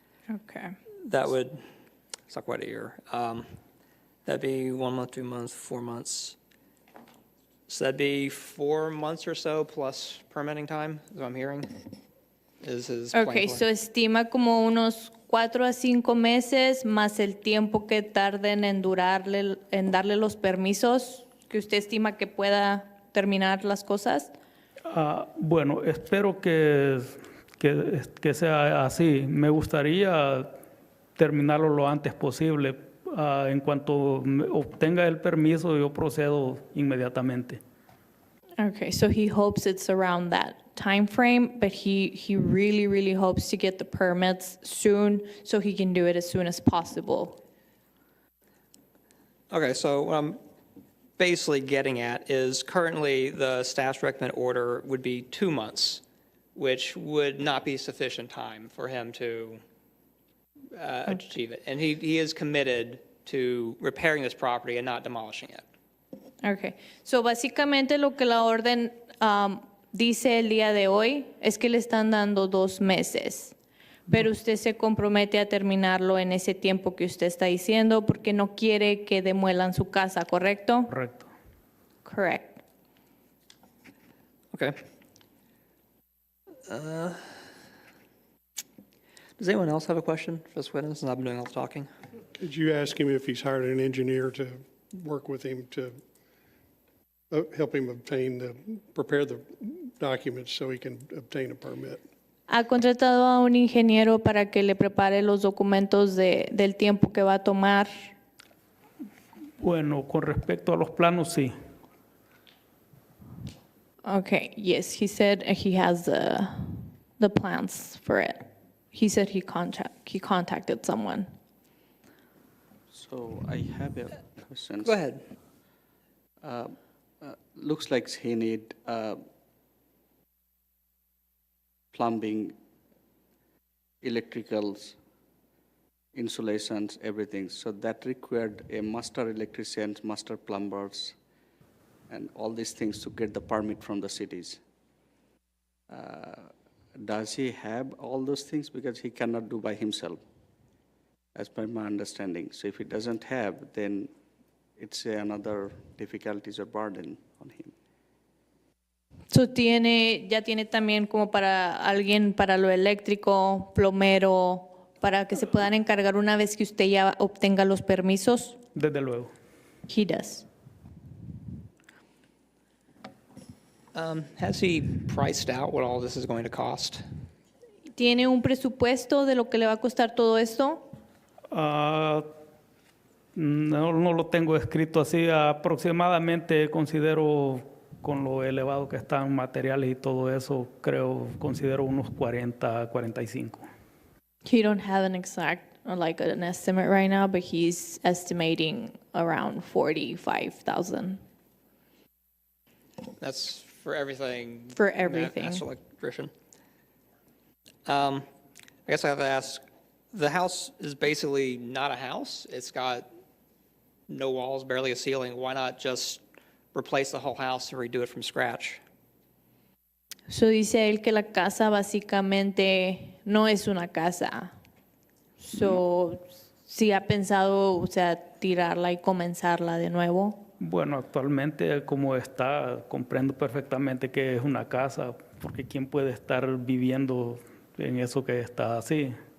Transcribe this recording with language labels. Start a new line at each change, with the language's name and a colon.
English: Okay. That would, it's not quite a year. That'd be 1 month, 2 months, 4 months. So that'd be 4 months or so plus permitting time, is what I'm hearing, is his plan. Okay, for-
Spanish: so estima como unos 4 a 5 meses más el tiempo que tarden en darle los permisos que usted estima que pueda terminar las cosas. Bueno, espero que sea así. Me gustaría terminarlo lo antes posible. En cuanto obtenga el permiso, yo procedo inmediatamente.
English: Okay, so he hopes it's around that time frame, but he really, really hopes to get the permits soon so he can do it as soon as possible. Okay, so what I'm basically getting at is currently the staff's recommended order would be 2 months, which would not be sufficient time for him to achieve it. And he is committed to repairing this property and not demolishing it. Okay, so
Spanish: básicamente lo que la orden dice el día de hoy es que le están dando 2 meses, pero usted se compromete a terminarlo en ese tiempo que usted está diciendo porque no quiere que demuelan su casa, ¿correcto? Correcto.
English: Correct. Okay. Does anyone else have a question for this witness? Since I've been doing all the talking. Did you ask him if he's hired an engineer to work with him to help him prepare the documents so he can obtain a permit?
Spanish: ¿Ha contratado a un ingeniero para que le prepare los documentos del tiempo que va a tomar? Bueno, con respecto a los planos, sí.
English: Okay, yes, he said he has the plans for it. He said he contacted someone. So I have a question. Go ahead. Looks like he need plumbing, electricals, insulations, everything. So that required a master electricians, master plumbers, and all these things to get the permit from the cities. Does he have all those things? Because he cannot do by himself, as per my understanding. So if he doesn't have, then it's another difficulties or burden on him.
Spanish: So ya tiene también como para alguien para lo eléctrico, plomero, para que se puedan encargar una vez que usted ya obtenga los permisos. Desde luego.
English: He does. Has he priced out what all this is going to cost?
Spanish: ¿Tiene un presupuesto de lo que le va a costar todo esto? No lo tengo escrito así. Aproximadamente considero, con lo elevado que están materiales y todo eso, considero unos 40, 45.
English: He don't have an exact, like an estimate right now, but he's estimating around 45,000. That's for everything. For everything. Master electrician. I guess I have to ask, the house is basically not a house. It's got no walls, barely a ceiling. Why not just replace the whole house and redo it from scratch?
Spanish: So dice él que la casa básicamente no es una casa. So, ¿sí ha pensado, o sea, tirarla y comenzarla de nuevo? Bueno, actualmente como está, comprendo perfectamente que es una casa, porque ¿quién puede estar viviendo en eso que está así?